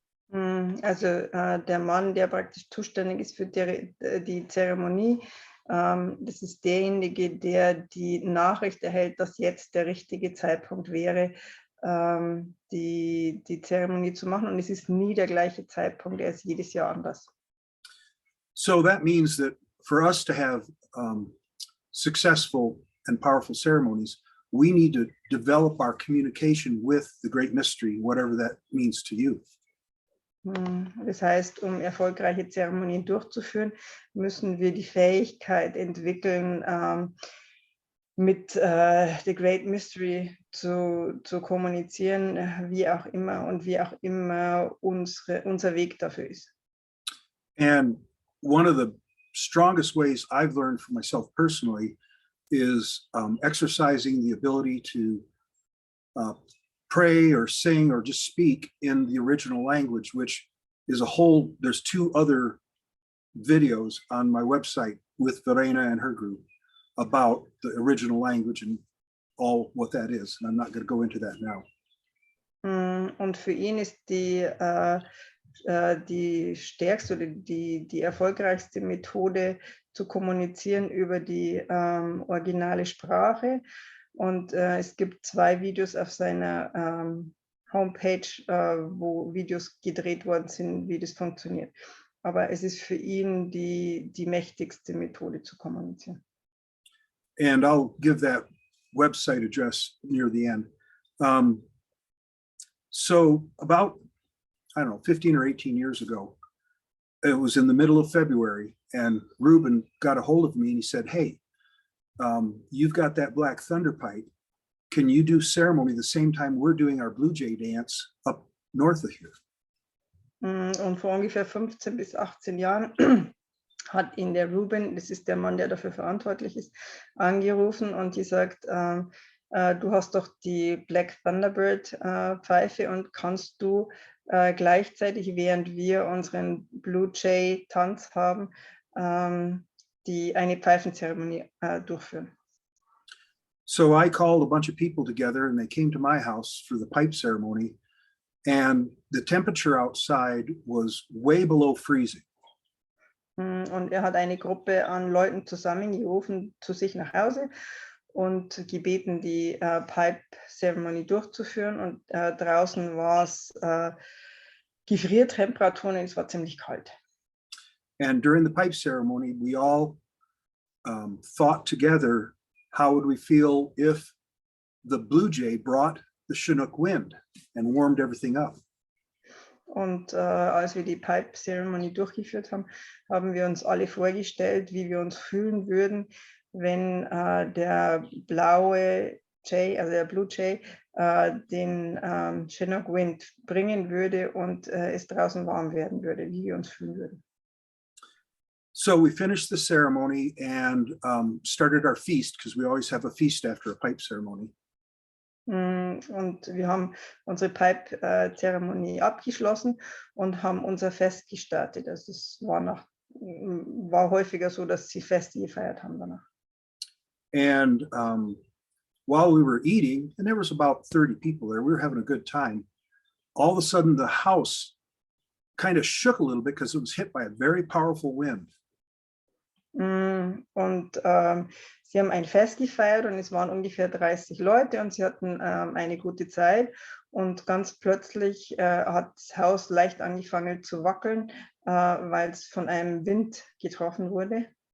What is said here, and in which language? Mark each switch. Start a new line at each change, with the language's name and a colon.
German: Also der Mann, der praktisch zuständig ist für die Zeremonie, das ist derjenige, der die Nachricht erhält, dass jetzt der richtige Zeitpunkt wäre, die Zeremonie zu machen, und es ist nie der gleiche Zeitpunkt, er ist jedes Jahr anders.
English: So that means that for us to have successful and powerful ceremonies, we need to develop our communication with the Great Mystery, whatever that means to you.
German: Das heißt, um erfolgreiche Zeremonien durchzuführen, müssen wir die Fähigkeit entwickeln, mit The Great Mystery zu kommunizieren, wie auch immer und wie auch immer unser Weg dafür ist.
English: And one of the strongest ways I've learned for myself personally is exercising the ability to pray or sing or just speak in the original language, which is there's 2 other videos on my website with Verena and her group about the original language and all what that is. And I'm not going to go into that now.
German: Und für ihn ist die stärkste oder die erfolgreichste Methode zu kommunizieren über die originale Sprache. Und es gibt 2 Videos auf seiner Homepage, wo Videos gedreht worden sind, wie das funktioniert. Aber es ist für ihn die mächtigste Methode zu kommunizieren.
English: And I'll give that website address near the end. So about, I don't know, 15 or 18 years ago, it was in the middle of February, and Ruben got a hold of me and he said, hey, you've got that Black Thunder pipe. Can you do ceremony the same time we're doing our Blue Jay dance up north of here?
German: Und vor ungefähr 15 bis 18 Jahren hat ihn der Ruben, das ist der Mann, der dafür verantwortlich ist, angerufen und gesagt, du hast doch die Black Thunderbird Pfeife und kannst du gleichzeitig, während wir unseren Blue Jay Tanz haben, eine Pfeifenzeremonie durchführen.
English: So I called a bunch of people together and they came to my house for the pipe ceremony, and the temperature outside was way below freezing.
German: Und er hat eine Gruppe an Leuten zusammengerufen zu sich nach Hause und gebeten, die Pipe-Zeremonie durchzuführen. Und draußen war es Gefriertemperaturen und es war ziemlich kalt.
English: And during the pipe ceremony, we all thought together, how would we feel if the Blue Jay brought the Chinook wind and warmed everything up?
German: Und als wir die Pipe-Zeremonie durchgeführt haben, haben wir uns alle vorgestellt, wie wir uns fühlen würden, wenn der blaue Jay, also der Blue Jay, den Chinook Wind bringen würde und es draußen warm werden würde, wie wir uns fühlen würden.
English: So we finished the ceremony and started our feast, because we always have a feast after a pipe ceremony.
German: Und wir haben unsere Pipe-Zeremonie abgeschlossen und haben unser Fest gestartet. Also es war häufiger so, dass sie Feste gefeiert haben danach.
English: And while we were eating, and there was about 30 people there, we were having a good time. All of a sudden, the house kind of shook a little bit because it was hit by a very powerful wind.
German: Und sie haben ein Fest gefeiert und es waren ungefähr 30 Leute und sie hatten eine gute Zeit. Und ganz plötzlich hat das Haus leicht angefangen zu wackeln, weil es von einem Wind getroffen wurde.